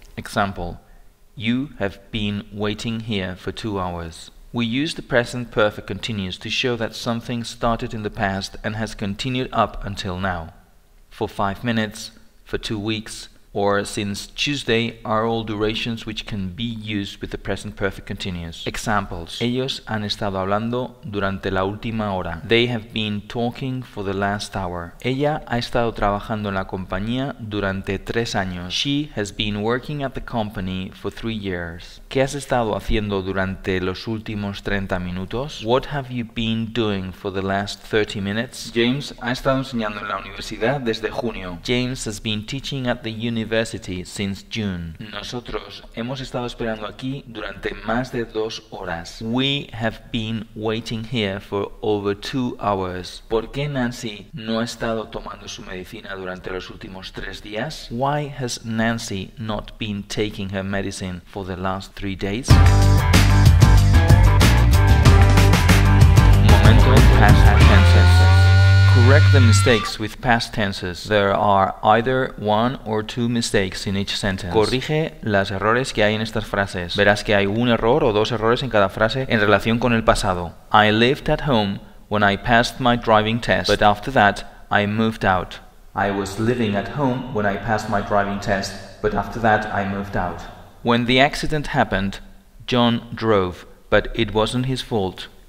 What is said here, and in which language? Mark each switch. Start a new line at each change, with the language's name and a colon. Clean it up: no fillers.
English: Example: you have been waiting here for 2 hours. We use the present perfect continuous to show that something started in the past and has continued up until now. For 5 minutes, for 2 weeks, or since Tuesday are all durations which can be used with the present perfect continuous.
Spanish: Examples: ellos han estado hablando durante la última hora.
English: They have been talking for the last hour.
Spanish: Ella ha estado trabajando en la compañía durante 3 años.
English: She has been working at the company for 3 years.
Spanish: ¿Qué has estado haciendo durante los últimos 30 minutos?
English: What have you been doing for the last 30 minutes?
Spanish: James ha estado enseñando en la universidad desde junio.
English: James has been teaching at the university since June.
Spanish: Nosotros hemos estado esperando aquí durante más de 2 horas.
English: We have been waiting here for over 2 hours.
Spanish: ¿Por qué Nancy no ha estado tomando su medicina durante los últimos 3 días?
English: Why has Nancy not been taking her medicine for the last 3 days? Momento past tenses. Correct the mistakes with past tenses. There are either 1 or 2 mistakes in each sentence.
Spanish: Corrige los errores que hay en estas frases. Verás que hay un error o 2 errores en cada frase en relación con el pasado.
English: I lived at home when I passed my driving test, but after that I moved out. I was living at home when I passed my driving test, but after that I moved out. When the accident happened, John drove, but it wasn't his fault.